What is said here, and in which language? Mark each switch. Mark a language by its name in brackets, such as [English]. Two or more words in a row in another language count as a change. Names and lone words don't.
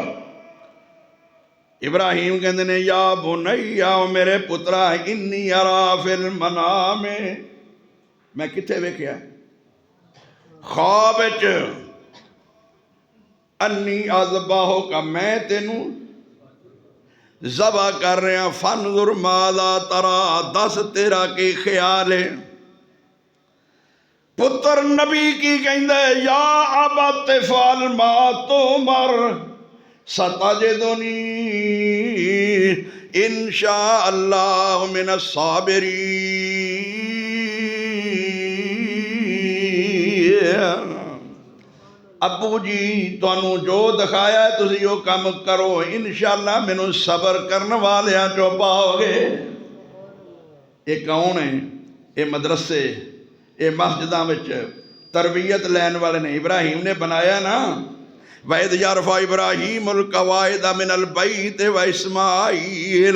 [Punjabi] ابراہیم کہتے نے [Arabic] يا بني [Punjabi] میرے پترا [Arabic] إني أرى في المنام, [Punjabi] میں کتھے ویکھیا خواب وچ, [Arabic] أني أذبحك [Punjabi] میں تینوں ذبح کر رہا, [Arabic] فانظر ماذا ترى, [Punjabi] دس تیرا کی خیال ہے. پتر نبی کی کہندا [Arabic] يا أبت افعل ما تؤمر ستجدني إن شاء الله من الصابرين. [Punjabi] ابو جی تہانوں جو دکھایا تسی وہ کام کرو، انشاءاللہ مینوں صبر کرنے والیاں چو پاؤگے. [Urdu] یہ کون ہے? [Punjabi] یہ مدرسے یہ مسجداں وچ تربیت لین والے نے. ابراہیم نے بنایا نا, [Arabic] وإذ يرفع إبراهيم القواعد من البيت وإسماعيل.